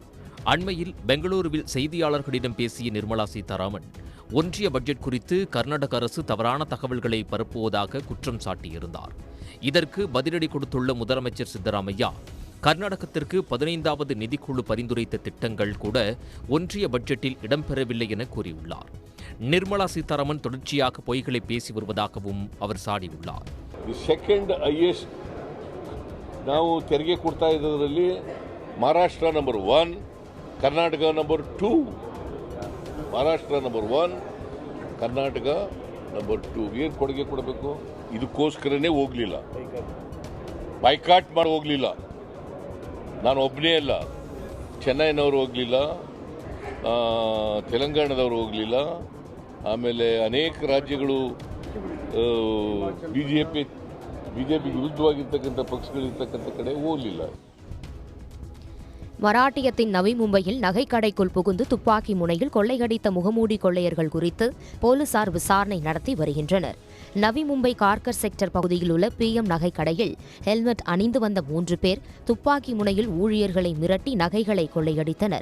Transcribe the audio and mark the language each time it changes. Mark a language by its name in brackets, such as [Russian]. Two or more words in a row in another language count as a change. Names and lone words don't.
[Tamil] அண்மையில் பெங்களூருவில் செய்தியாளர்களிடம் பேசிய நிர்மலா சீதாராமன், ஒன்றிய பட்ஜெட் குறித்து கர்நாடக அரசு தவறான தகவல்களை பரப்புவதாக குற்றம் சாட்டியிருந்தார். இதற்கு பதிலடி கொடுத்துள்ள முதலமைச்சர் சித்தராமையா, கர்நாடகத்திற்கு 15வது நிதிக்குழு பரிந்துரைத்த திட்டங்கள் கூட ஒன்றிய பட்ஜெட்டில் இடம்பெறவில்லை என கூறியுள்ளார். நிர்மலா சீதாராமன் தொடர்ச்சியாக பொய்களை பேசி வருவதாகவும் அவர் சாடியுள்ளார். [English] second highest [Kannada] ನಾವು ತೆರಿಗೆ ಕೊಡ್ತಾ ಇರೋದ್ರಲ್ಲಿ ಮಹಾರಾಷ್ಟ್ರ ನಂಬರ್ 1, ಕರ್ನಾಟಕ ನಂಬರ್ 2. ಮಹಾರಾಷ್ಟ್ರ ನಂಬರ್ 1, ಕರ್ನಾಟಕ ನಂಬರ್ 2. ಏನು ಕೊಡುಗೆ ಕೊಡಬೇಕು? ಇದಕ್ಕೋಸ್ಕರನೇ ಹೋಗಲಿಲ್ಲ, ಬೈಕಾಟ್ ಮಾಡಿ ಹೋಗಲಿಲ್ಲ. ನಾನು ಒಬ್ಬನೇ ಅಲ್ಲ, ಚೆನ್ನೈನವರು ಹೋಗಲಿಲ್ಲ, ತೆಲಂಗಾಣದವರು ಹೋಗಲಿಲ್ಲ, ಆಮೇಲೆ ಅನೇಕ ರಾಜ್ಯಗಳು ಬಿಜೆಪಿ ವಿರುದ್ಧವಾಗಿರ್ತಕ್ಕಂಥ ಪಕ್ಷಗಳಿರ್ತಕ್ಕಂಥ ಕಡೆ ಹೋಗಲಿಲ್ಲ. [Tamil] மராட்டியத்தின் நவி மும்பையில் நகைக்கடைக்குள் புகுந்து துப்பாக்கி முனையில் கொள்ளையடித்த முகமூடி கொள்ளையர்கள் குறித்து போலீசார் விசாரணை நடத்தி வருகின்றனர். நவி மும்பை கார்கர் செக்டர் பகுதியில் உள்ள PM நகைக்கடையில் ஹெல்மெட் அணிந்து வந்த 3 பேர் துப்பாக்கி முனையில் ஊழியர்களை மிரட்டி நகைகளை கொள்ளையடித்தனர்.